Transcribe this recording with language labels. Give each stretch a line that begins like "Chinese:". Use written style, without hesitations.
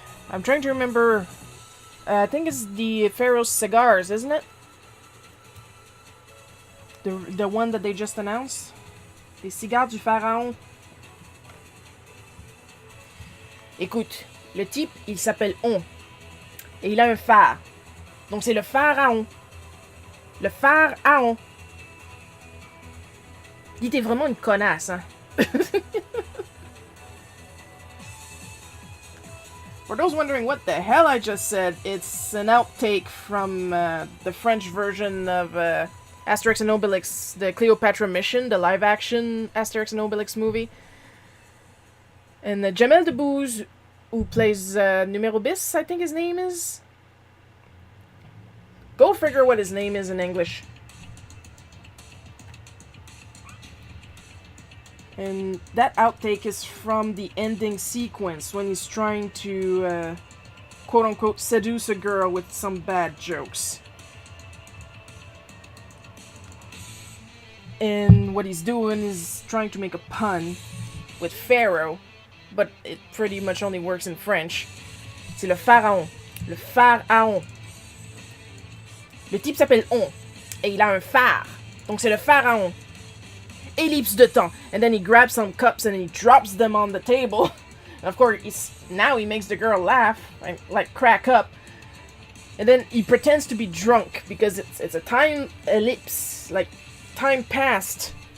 English: I'm trying to remember. I think it's the Pharaoh's Cigars, isn't it? The one that they just announced?
French: Les cigares du pharaon. Écoute, le type, il s'appelle On. Et il a un phare. Donc c'est le pharaon. Le phare à On. Dis, t'es vraiment une connasse, hein?
English: For those wondering what the hell I just said, it's an outtake from the French version of Asterix and Obelix, the Cleopatra Mission, the live-action Asterix and Obelix movie. And Jamel Debbouze, who plays Numero Bis, I think his name is. Go figure what his name is in English. And that outtake is from the ending sequence when he's trying to, quote-unquote, seduce a girl with some bad jokes. And what he's doing is trying to make a pun with Pharaoh, but it pretty much only works in French.
French: C'est le pharaon. Le pharaon. Le type s'appelle On, et il a un phare. Donc c'est le pharaon. Ellipse de temps.
English: And then he grabs some cups and he drops them on the table. And of course, now he makes the girl laugh, like crack up. And then he pretends to be drunk because it's a time ellipse, like time passed.